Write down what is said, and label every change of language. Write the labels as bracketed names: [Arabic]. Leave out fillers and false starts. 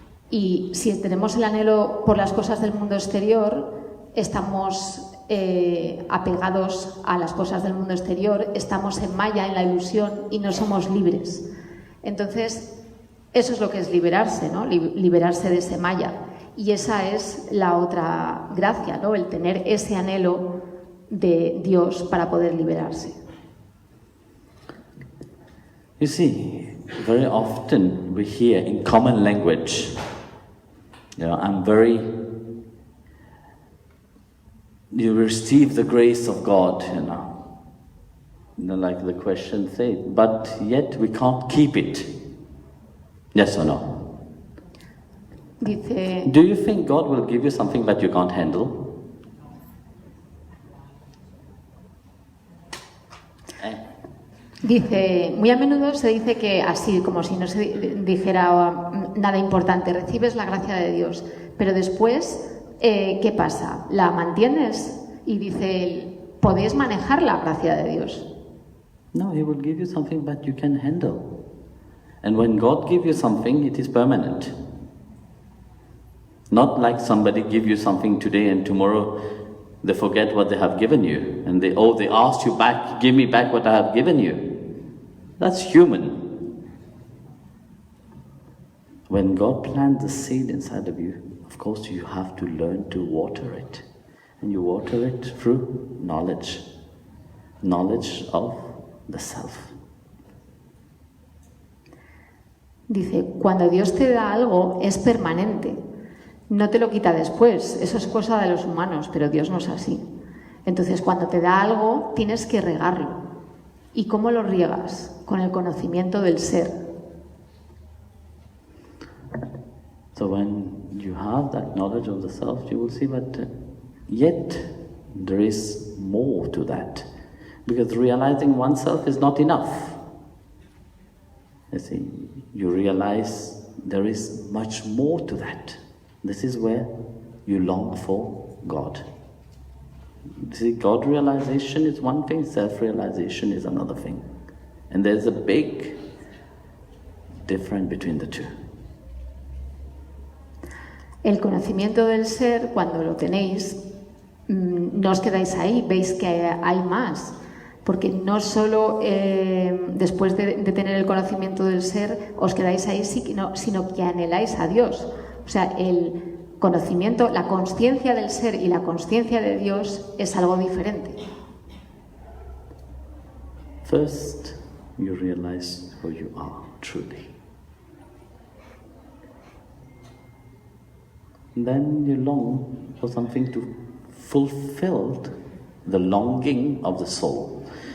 [Spanish] Y si tenemos el anhelo por las cosas del mundo exterior, estamos apegados a las cosas del mundo exterior, estamos en maya, en la ilusión, y no somos libres. Entonces, eso es lo que es liberarse, ¿no? Liberarse de ese maya. Y esa es la otra gracia, ¿no? El tener ese anhelo de Dios para poder liberarse. [English] You see, very often we hear in common language, you know, you receive the grace of God, you know, like the question says, but yet we can't keep it. Yes or no? [Spanish] Dice, [English] do you think God will give you something that you can't handle? [Spanish] Dice, muy a menudo se dice que así, como si no se dijera nada importante, recibes la gracia de Dios, pero después, ¿qué pasa? ¿La mantienes? Y dice él, ¿podéis manejar la gracia de Dios? [English] No, He will give you something that you can handle. And when God gives you something, it is permanent. Not like somebody give you something today and tomorrow they forget what they have given you. And they ask you back, give me back what I have given you. That's human. When God plants the seed inside of you, of course you have to learn to water it. And you water it through knowledge. Knowledge of the self. [Spanish] Dice, cuando Dios te da algo es permanente, no te lo quita después, eso es cosa de los humanos, pero Dios no es así. Entonces, cuando te da algo, tienes que regarlo. ¿Y cómo lo riegas? Con el conocimiento del ser. [English] So when you have that knowledge of the self, you will see that yet there is more to that. Because realizing oneself is not enough. You see, you realize there is much more to that. This is where you long for God. You see, God realization is one thing, self-realization is another thing. And there's a big difference between the two. [Spanish] El conocimiento del ser, cuando lo tenéis, no os quedáis ahí, veis que hay más. Porque no solo después de tener el conocimiento del ser os quedáis ahí, sino que anheláis a Dios. O sea, el conocimiento, la consciencia del ser y la consciencia de Dios es algo diferente. [English] First, you realize who you are truly. Then you long for something to fulfill the longing of the soul.